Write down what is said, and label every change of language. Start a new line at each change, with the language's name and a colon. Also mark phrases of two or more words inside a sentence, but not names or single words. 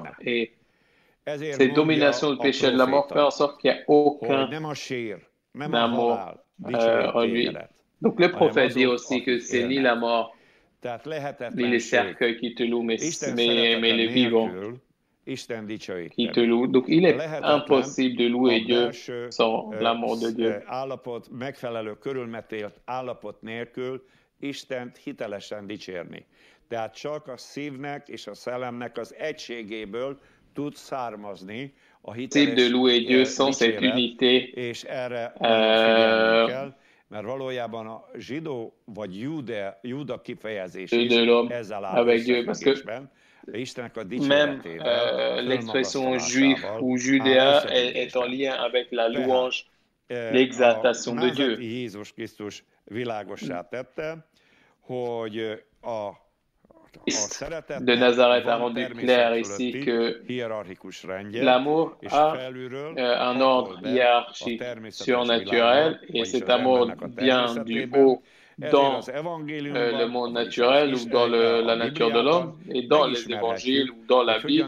French: Et cette domination du péché et de la mort fait en sorte qu'il n'y a aucun amour en lui. Donc le prophète dit aussi que c'est ni la mort, ni les cercueils qui te louent, mais les vivants qui te louent. Donc il est impossible de louer Dieu sans l'amour de Dieu.
Hungarian: Istent hitelesen dicsérni. Tehát csak a szívnek és a szellemnek az egységéből tud származni a hiteles
French: de louer Dieu sans cette unité.
Hungarian: És erre figyelnünk kell, mert valójában a zsidó vagy Júda kifejezés is ezzel áll összefüggésben. Istennek a dicséretével.
French: L'expression juif ou judéa est en lien avec la louange, l'exaltation de Dieu.
Hungarian: Jézus Krisztus világossá tette, hogy
French: de Nazareth a rendu clair ici que l'amour a un ordre hiérarchique surnaturel et cet amour vient du haut dans le monde naturel ou dans la nature de l'homme et dans les évangiles ou dans la Bible.